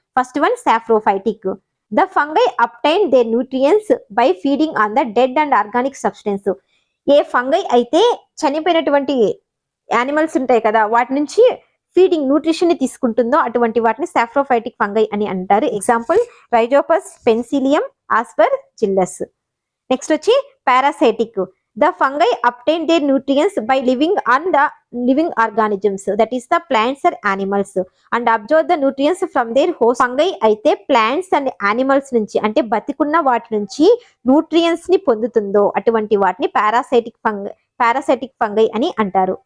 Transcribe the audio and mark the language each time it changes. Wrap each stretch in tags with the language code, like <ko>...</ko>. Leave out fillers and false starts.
<en>First one saprophytic. The fungi obtain their nutrients by feeding on the dead and organic substance.</en> <te>ఏ fungi అయితే చనిపోయినటువంటి animals ఉంటాయి కదా, వాటి నుంచి ఫీడింగ్ న్యూట్రిషన్ ని తీసుకుంటుందో అటువంటి వాటిని సాఫ్రోఫైటిక్ ఫంగై అని అంటారు. Example Rhizopus, Penicillium, Aspergillus. Next వచ్చి parasitic.</te> <en>The fungi obtain their nutrients by living on the living organisms, that is the plants or animals, and absorb the nutrients from their host.</en> <te>Fungi అయితే plants and animals నుంచి అంటే బతికున్న వాటి నుంచి nutrients ని పొందుతుందో అటువంటి వాటిని పారాసైటిక్ ఫంగై అని అంటారు.</te>